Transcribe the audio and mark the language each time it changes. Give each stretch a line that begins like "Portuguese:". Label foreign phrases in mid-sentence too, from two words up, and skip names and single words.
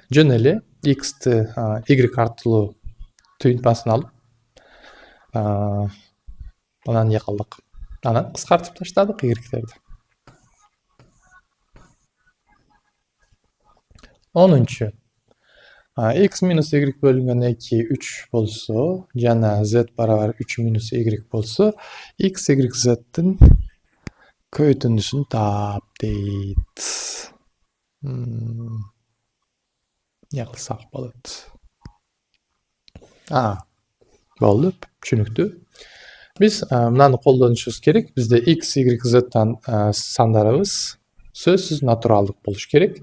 Kyrgyz: Жөн эле x'ти y аркылуу туюнтмасын алып, анан эмне кылдык? Анан кыскартып таштадык y'терди. 10. X minus y bölüngөн 2 3 болсо жана z барабар 3 minus y болсо x y z'тин көйтүндүсүн таап дейт. Эмне кылсак болот? Болду, түшүнүктүү. Биз мынаны колдонушубуз керек. Бизде x y z'тан сандарыбыз сөзсүз натуралдык болуш керек.